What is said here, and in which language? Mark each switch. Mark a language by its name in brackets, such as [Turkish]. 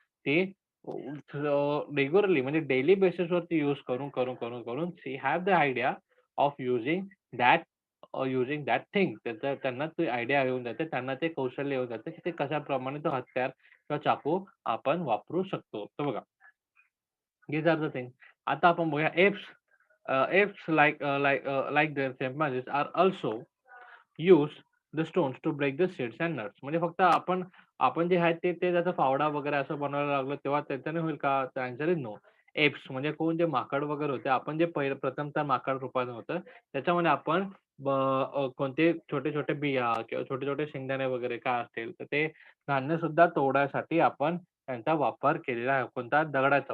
[Marathi] ते रेग्युलरली, म्हणजे daily बेसिसवरती use करून [English] She have the idea of using that thing. [Marathi] त्यांना ती आयडिया येऊन जाते. त्यांना ते कौशल्य येऊन जातं, की ते कशाप्रमाणे तो हत्यार किंवा चाकू आपण वापरू शकतो. तर बघा, [English] these are the things. [Marathi] आता आपण बघूया apps. [English] Apes like their chimpanzees are also use the stones to break the seeds and nuts. [Marathi] म्हणजे फक्त आपण जे आहे ते त्याचा फावडा वगैरे असं बनवायला लागलो तेव्हा त्याच्याने होईल का? तर [English] Answer is no. [Marathi] एप्स म्हणजे कोण, जे माकड वगैरे होते, आपण जे प्रथमतः माकड रूपात होतं, त्याच्यामध्ये आपण कोणते छोटे-छोटे बिया किंवा छोटे-छोटे शेंगदाणे वगैरे काय असतील, तर ते धान्य सुद्धा तोडायसाठी आपण त्यांचा वापर केलेला आहे. कोणता? दगडाचा.